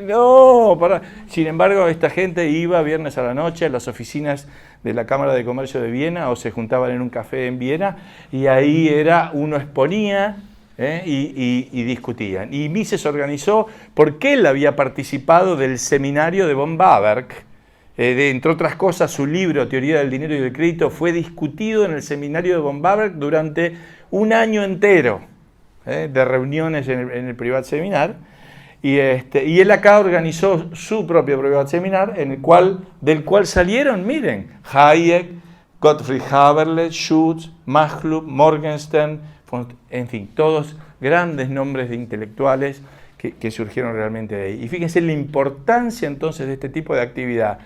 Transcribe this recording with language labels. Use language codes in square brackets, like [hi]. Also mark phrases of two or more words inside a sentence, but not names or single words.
[es] No, Sin embargo, esta gente iba viernes a la noche a las oficinas de la Cámara de Comercio de Viena o se juntaban en un café en Viena y ahí uno exponía y discutían. Y Mises organizó, porque él había participado del seminario de von Bawerk, entre otras cosas, su libro Teoría del Dinero y del Crédito fue discutido en el seminario de von Bawerk durante un año entero de reuniones en el [de] privat seminar. [es] Y él acá organizó su propio [de] privat seminar, [es] del cual salieron, miren, Hayek, Gottfried Haberle, Schutz, Machlup, Morgenstern, en fin, todos grandes nombres de intelectuales que surgieron realmente de ahí. Y fíjense la importancia entonces de este tipo de actividad.